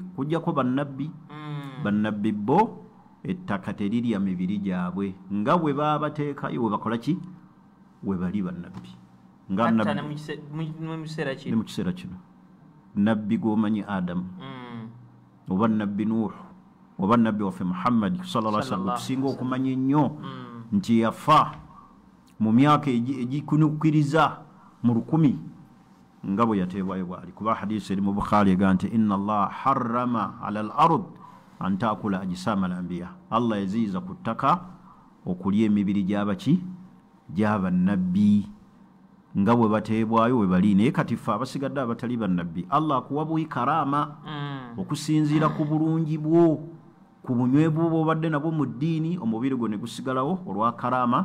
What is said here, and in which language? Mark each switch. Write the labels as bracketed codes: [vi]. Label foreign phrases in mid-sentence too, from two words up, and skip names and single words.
[lg] Kujjako bannabbi, bannabbi bo ettaka terirya mibiri gyabwe nga bwe baabateekayo, we bakola ki? We bali bannabbi. Ne mu kiseera kino nabbi gwomanyi Adamu, oba nabbi Nuuhu, oba nabbi waffe Muhammad [ar] صلى الله عليه وسلم, [lg] tusinga okumanya ennyo nti yafa mu myaka egikunukiriza mu 1000 nga bwe yateebwayo bwali. Kuba hadisi eri mu Bukhari ega nti [ar] إن الله حرم على الأرض أن تأكل أجسام الأنبياء, [lg] Allah yaziiza ku ttaka okulya emibiri gy'abaki? Gy'abannabbi nga bwe bateebwayo we bali. Naye kati ffe abasigadde abatali bannabbi, Allah akuwa buyi karama okusinziira ku bulungi bwo, ku bunywevu bw'obadde nabwo mu ddiini, omubiri gwo ne gusigalawo olwa karama.